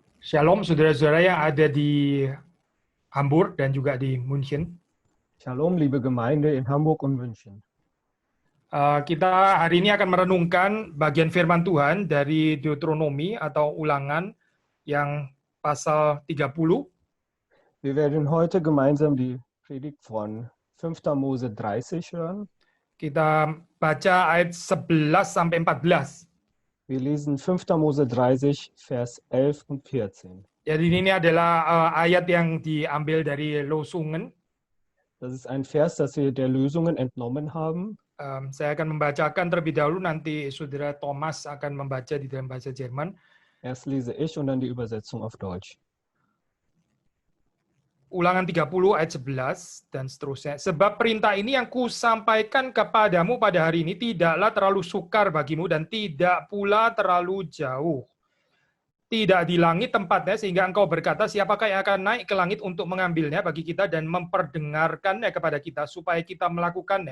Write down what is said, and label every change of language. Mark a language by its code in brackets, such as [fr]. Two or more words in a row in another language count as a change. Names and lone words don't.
[id] Shalom saudara-saudara yang ada di Hamburg dan juga di München. [de] Shalom, liebe Gemeinde in Hamburg und München. [id] Kita hari ini akan merenungkan bagian firman Tuhan dari Deuteronomi atau Ulangan yang pasal 30. [de] Wir werden heute gemeinsam die Predigt von 5. Mose 30 hören. [id] Kita baca ayat 11 sampai 14. [de] Wir lesen 5. Mose 30, Vers 11 und 14. [id] Jadi ini adalah ayat yang diambil dari Losungen. [de] Das ist ein Vers, das wir der Lösungen entnommen haben. [id] Saya akan membacakan terlebih dahulu, nanti saudara Thomas akan membaca di dalam bahasa Jerman. [de] Erst lese ich und dann die Übersetzung auf Deutsch. [id] Ulangan 30 ayat 11 dan seterusnya. Sebab perintah ini yang kusampaikan kepadamu pada hari ini tidaklah terlalu sukar bagimu dan tidak pula terlalu jauh. Tidak di langit tempatnya sehingga engkau berkata, siapakah yang akan naik ke langit untuk mengambilnya bagi kita dan memperdengarkannya kepada kita supaya kita melakukannya.